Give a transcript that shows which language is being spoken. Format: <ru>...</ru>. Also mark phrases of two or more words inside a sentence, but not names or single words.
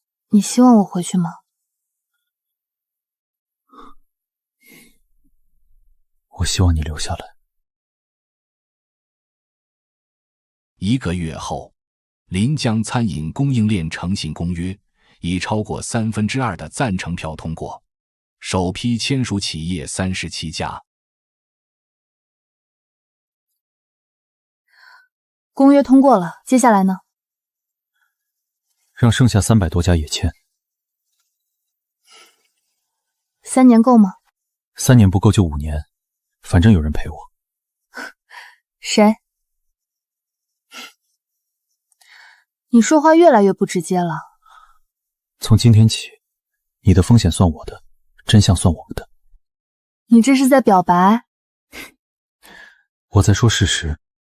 <zh>你希望我回去吗？我希望你留下来。 1个月后，临江餐饮供应鏈誠信公約以超過2/3的贊成票通過，首批簽署企業37家。公約通過了，接下來呢？讓剩下300多家也簽。 3年夠嗎？3年不夠就5年，反正有人陪我。誰？你說話越來越不直接了。從今天起，你的風險算我的，真相算我們的。你這是在表白？我在說事實。</zh>